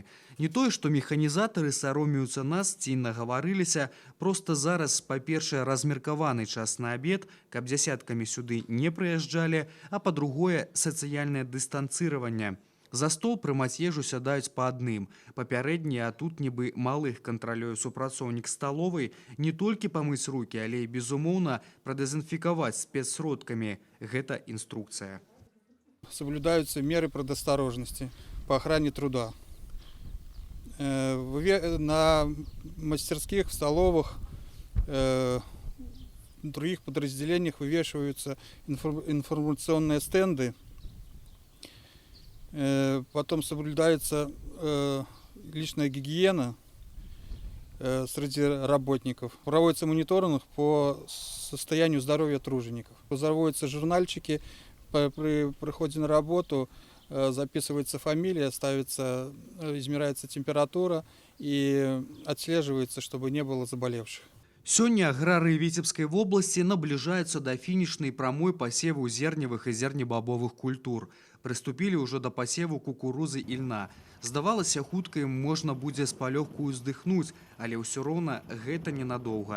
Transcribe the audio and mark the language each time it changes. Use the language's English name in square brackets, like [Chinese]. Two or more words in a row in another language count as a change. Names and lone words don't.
[Belarusian] Не тое, што механізатары саромеюцца нас ці нагаварыліся, проста зараз, па-першае, размеркаваны час на абед, каб дзясяткамі сюды не прыязджалі, а па-другое, сацыяльнае дыстанцыраванне. За стол прымаць ежу сядаюць па адным. Папярэднія, а тут нібы малых кантралюе супрацоўнік сталовай, не толькі памыць рукі, але і, безумоўна, прадэзінфікаваць спецсродкамі. Гэта інструкцыя. [Russian] Соблюдаются меры предосторожности по охране труда. На мастерских, в столовых, в других подразделениях вывешиваются информационные стенды. Потом соблюдается личная гигиена среди работников. Проводится мониторинг по состоянию здоровья тружеников. Заводятся журнальчики. При приходе на работу записывается фамилия, измеряется температура и отслеживается, чтобы не было заболевших. [Belarusian] Сёння аграрыі Віцебскай вобласці набліжаюцца да фінішнай прамой пасеву зерневых і зернебабовых культур. Прыступілі ўжо да пасеву кукурузы і льна. Здавалася, хутка ім можна будзе з палёгку ўздыхнуць, але ўсё роўна гэта ненадоўга.